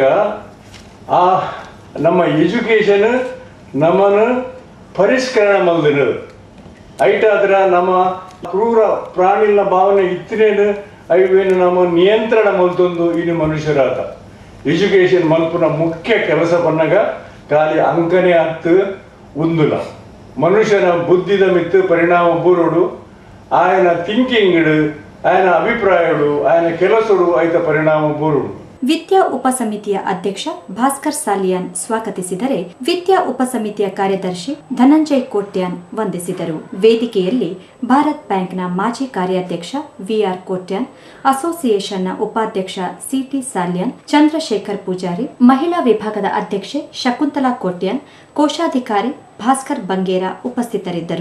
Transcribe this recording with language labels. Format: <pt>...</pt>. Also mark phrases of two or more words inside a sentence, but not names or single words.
<tcy>ಆ ನಮ್ಮ ಎಜುಕೇಶನ್ ನಮ್ಮನ್ನು ಪರಿಷ್ಕರಣ ಮಲ್ದಿನ ಐಟಾದ್ರ ನಮ್ಮ ಕ್ರೂರ ಪ್ರಾಣಿನ ಭಾವನೆ ಇತ್ತಿನೇನು ಅವೇನು ನಮ್ಮ ನಿಯಂತ್ರಣ ಮಲ್ತೊಂದು ಇನ್ನು ಮನುಷ್ಯರಾದ ಎಜುಕೇಶನ್ ಮಲ್ಪುನ ಮುಖ್ಯ ಕೆಲಸ ಪನ್ನಗ ಖಾಲಿ ಅಂಕನೇ ಹತ್ತು ಉಂದುಲ ಮನುಷ್ಯನ ಬುದ್ಧಿದ ಮಿತ್ತು ಪರಿಣಾಮ ಬೂರೋಡು ಆಯನ ಥಿಂಕಿಂಗ್ ಆಯನ ಅಭಿಪ್ರಾಯಗಳು ಆಯನ ಕೆಲಸಗಳು ಐತ ಪರಿಣಾಮ ಬೂರೋಡು.</tcy> <kn>ವಿದ್ಯಾ ಉಪಸಮಿತಿಯ ಅಧ್ಯಕ್ಷ ಭಾಸ್ಕರ್ ಸಾಲಿಯಾನ್ ಸ್ವಾಗತಿಸಿದರೆ ವಿದ್ಯಾ ಉಪಸಮಿತಿಯ ಕಾರ್ಯದರ್ಶಿ ಧನಂಜಯ್ ಕೋಟ್ಯಾನ್ ವಂದಿಸಿದರು. ವೇದಿಕೆಯಲ್ಲಿ ಭಾರತ್ ಬ್ಯಾಂಕ್ನ ಮಾಜಿ ಕಾರ್ಯಾಧ್ಯಕ್ಷ ವಿಆರ್ ಕೋಟ್ಯಾನ್, ಅಸೋಸಿಯೇಷನ್ನ ಉಪಾಧ್ಯಕ್ಷ ಸಿಟಿ ಸಾಲಿಯಾನ್, ಚಂದ್ರಶೇಖರ್ ಪೂಜಾರಿ, ಮಹಿಳಾ ವಿಭಾಗದ ಅಧ್ಯಕ್ಷೆ ಶಕುಂತಲಾ ಕೋಟ್ಯಾನ್, ಕೋಶಾಧಿಕಾರಿ ಭಾಸ್ಕರ್ ಬಂಗೇರ ಉಪಸ್ಥಿತರಿದ್ದರು.</kn>